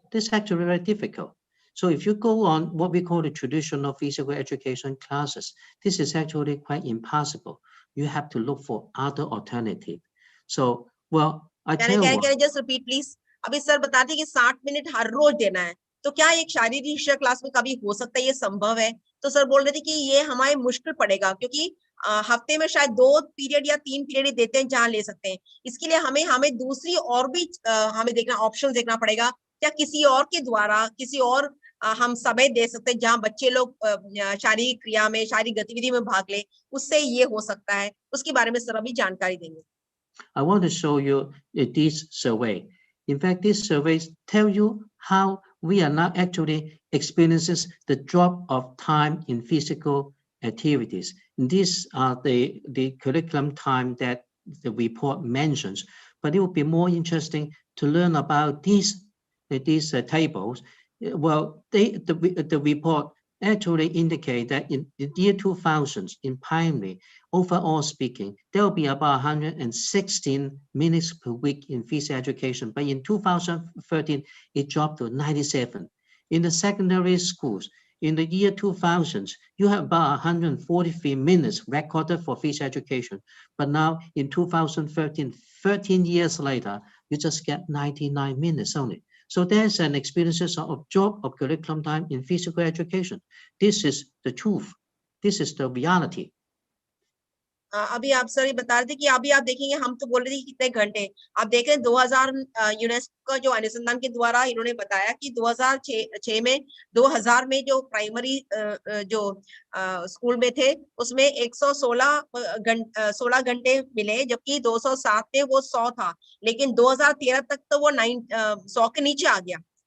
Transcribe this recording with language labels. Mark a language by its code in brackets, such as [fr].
[en] This is actually very difficult. So if you go on what we call the traditional physical education classes, this is actually quite impossible. You have to look for other alternative. So, well, I tell you what, just repeat please. [hi] अभी sir बताते कि 60 minute हर रोज देना है, तो क्या एक शारीरिक शिक्षा क्लास में कभी हो सकता है, ये संभव है? तो सर बोल रहे थे कि ये हमारे मुश्किल पड़ेगा, क्योंकि हफ्ते में शायद 2 पीरियड या 3 पीरियड देते हैं जहाँ ले सकते हैं। इसके लिए हमें दूसरी और भी हमें देखना, ऑप्शन देखना पड़ेगा, क्या किसी और के द्वारा किसी और हम समय दे सकते हैं जहाँ बच्चे लोग शारीरिक क्रिया में, शारीरिक गतिविधि में भाग ले, उससे ये हो सकता है। उसके बारे में सर अभी जानकारी देंगे। [en] I want to show you this survey. In fact, these surveys tell you how we are now actually experiencing the drop of time in physical activities. These are the curriculum time that the report mentions, but it would be more interesting to learn about these tables. Well, the report actually indicate that in the year 2000, in primary, overall speaking, there will be about 116 minutes per week in physical education. But in 2013, it dropped to 97. In the secondary schools, in the year 2000, you have about 143 minutes recorded for physical education. But now in 2013, 13 years later, you just get 99 minutes only. So there's an experience of drop of curriculum time in physical education. This is the truth. This is the reality. [hi] अभी आप sir ये बता रहे थे कि अभी आप देखेंगे, हम तो बोल रहे थे कि कितने घंटे, आप देख रहे हैं 2000 यूनेस्को का जो अनुसंधान के द्वारा इन्होंने बताया कि 2006 में 2000 में जो प्राइमरी जो स्कूल में थे उसमें 16 घंटे मिले, जबकि 207 में वो 100 था, लेकिन 2013 तक तो वो 100 के नीचे आ गया।